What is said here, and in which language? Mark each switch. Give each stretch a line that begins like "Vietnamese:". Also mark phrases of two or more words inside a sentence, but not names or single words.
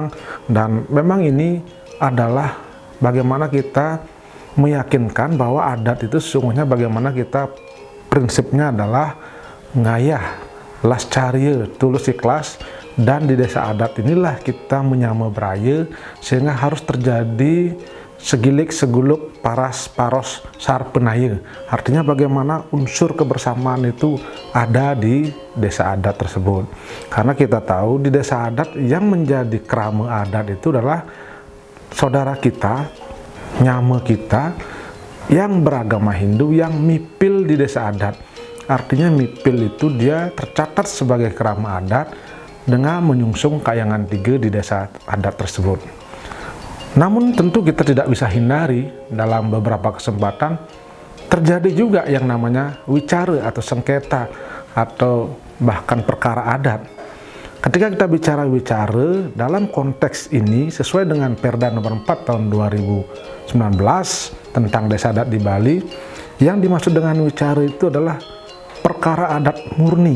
Indonesian: Dan memang ini adalah bagaimana kita meyakinkan bahwa adat itu sesungguhnya bagaimana kita prinsipnya adalah ngayah, lascaria, tulus ikhlas, dan di desa adat inilah kita
Balinese: menyama beraya
Indonesian: sehingga harus terjadi
Balinese: segilik seguluk paras paros sar penaya.
Indonesian: Artinya bagaimana unsur kebersamaan itu ada di desa adat tersebut. Karena kita tahu di desa adat yang menjadi krama adat itu adalah saudara kita, nyama kita yang beragama Hindu yang mipil di desa adat. Artinya mipil itu dia tercatat sebagai krama adat dengan menyungsung kayangan 3 di desa adat tersebut. Namun tentu kita tidak bisa hindari dalam beberapa kesempatan terjadi juga yang namanya wicara atau sengketa atau bahkan perkara adat. Ketika kita bicara wicara dalam konteks ini sesuai dengan Perda nomor 4 tahun 2019 tentang desa adat di Bali, yang dimaksud dengan wicara itu adalah perkara adat murni.